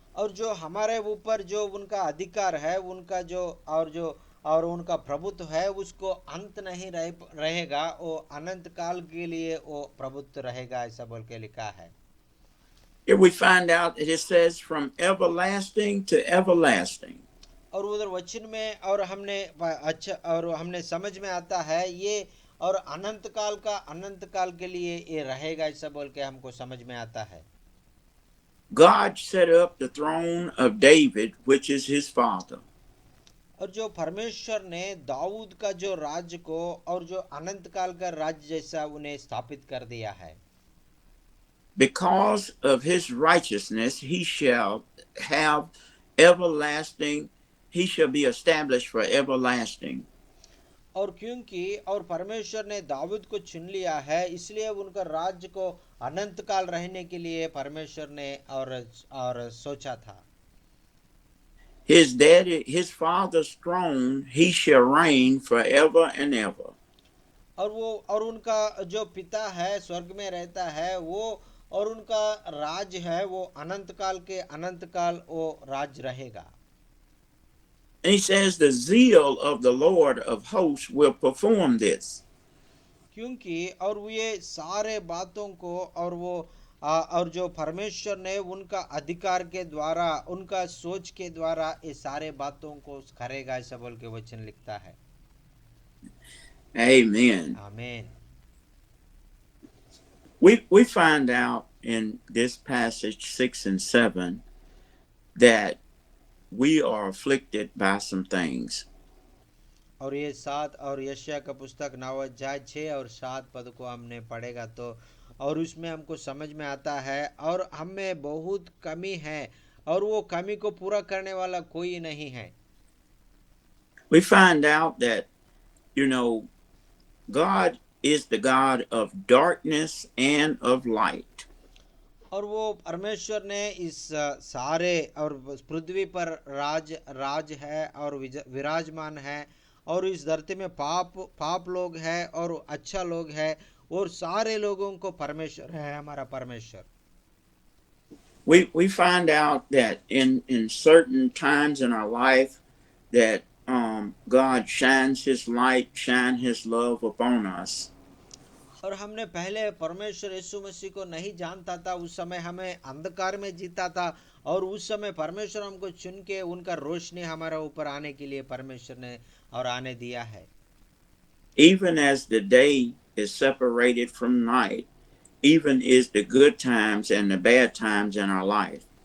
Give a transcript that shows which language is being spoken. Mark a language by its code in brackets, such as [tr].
[hi] और जो हमारे ऊपर जो उनका अधिकार है, उनका जो और उनका प्रभुत्व है, उसको अंत नहीं रहेगा, वो अनंत काल के लिए वो प्रभुत्व रहेगा, ऐसा बोल के लिखा है। [en] Here we find out that it says from everlasting to everlasting. [hi] और उधर वचन में और अच्छा और हमने समझ में आता है ये, और अनंत काल के लिए ये रहेगा, ऐसा बोल के हमको समझ में आता है। [en] God set up the throne of David, which is his father. [hi] और जो परमेश्वर ने दाऊद का जो राज्य को और जो अनंत काल का राज्य जैसा उन्हें स्थापित कर दिया है। [en] Because of his righteousness, he shall have everlasting, he shall be established for everlasting. [hi] और क्योंकि और परमेश्वर ने दाऊद को चुन लिया है, इसलिए उनका राज्य को अनंत काल रहने के लिए परमेश्वर ने और सोचा था। [en] His father's throne, he shall reign forever and ever. [hi] और उनका जो पिता है स्वर्ग में रहता है वो, और उनका राज है वो अनंत काल वो राज रहेगा। [en] And he says, the zeal of the Lord of hosts will perform this. [hi] क्योंकि और वो ये सारे बातों को और जो परमेश्वर ने उनका अधिकार के द्वारा, उनका सोच के द्वारा ये सारे बातों को करेगा, ऐसा बोल के वचन लिखता है। [en] Amen. [hi] आमीन। [en] We find out in this passage 6 and 7 that we are afflicted by some things. [hi] और ये 7 और यशायाह का पुस्तक 9 अध्याय 6 और 7 पद को हमने पढ़ेगा तो, और उसमें हमको समझ में आता है और हम में बहुत कमी है और वो कमी को पूरा करने वाला कोई नहीं है। [en] We find out that, God is the God of darkness and of light. [hi] और वो परमेश्वर ने इस सारे और पृथ्वी पर राज है और विराजमान है, और इस धरती में पाप लोग है और अच्छा लोग है, और सारे लोगों को परमेश्वर है हमारा परमेश्वर। [en] We find out that in certain times in our life that God shines his light, shine his love upon us. [hi] और हमने पहले परमेश्वर यीशु मसीह को नहीं जानता था, उस समय हमें अंधकार में जीता था, और उस समय परमेश्वर हमको चुन के उनका रोशनी हमारा ऊपर आने के लिए परमेश्वर ने और आने दिया है। [en] Even as the day is separated from night, even is the good times and the bad times in our life.